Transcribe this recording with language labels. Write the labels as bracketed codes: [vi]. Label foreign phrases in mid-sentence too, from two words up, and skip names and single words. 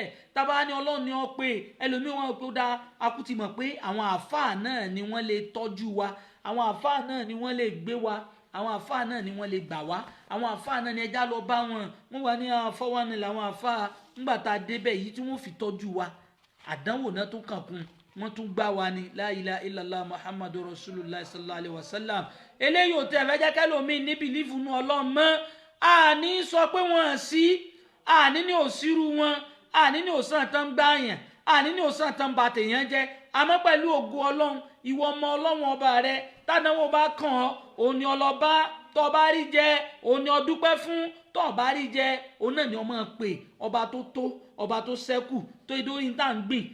[yo] Tábà ní Ọlọ́run ni ọ pè, ẹlòmíì wọn pé ó dá akúti mọ̀ pé àwọn àáfàá náà ni wọ́n lè tọ́jú wa, àwọn àáfàá náà ni wọ́n lè gbé wa, àwọn àáfàá náà ni wọ́n lè gbà wá, àwọn àáfàá náà ni ẹja lọ bá wọn, wọ́n wà ní àfọwọ́ni làwọn àáfàá. Ńgbà tá a débẹ̀ yìí tí wọ́n fi tọ́jú wa, àdánwò náà tún kàn kún, wọ́n tún gbá wa ní [ar] لا إله إلا الله محمد رسول الله صلى الله عليه وسلم. [yo] Eléyìí ò tẹ̀ fẹ́ jẹ́ kẹ́lòmíì ní bìlífù nú Ọlọ́run mọ́. Àní sọ pé wọ́n sí, àní ní òsírù wọn, àní ní òsàn tán gbáyàn, àní ní òsàn tán bà tèèyàn jẹ́. Àmọ́ pẹ̀lú ògo Ọlọ́run, ìwọ ọmọ Ọlọ́run ọba rẹ, tádánwò bá kàn ọ́, òun ni ọlọ́ba, tó bá rí jẹ òun ni ọdúpẹ́ fún, tó bá rí jẹ òun náà ni ọmọ pè, ọba tó tó, ọba tó ṣẹ́kù, tó idórí tá à ń gbìn.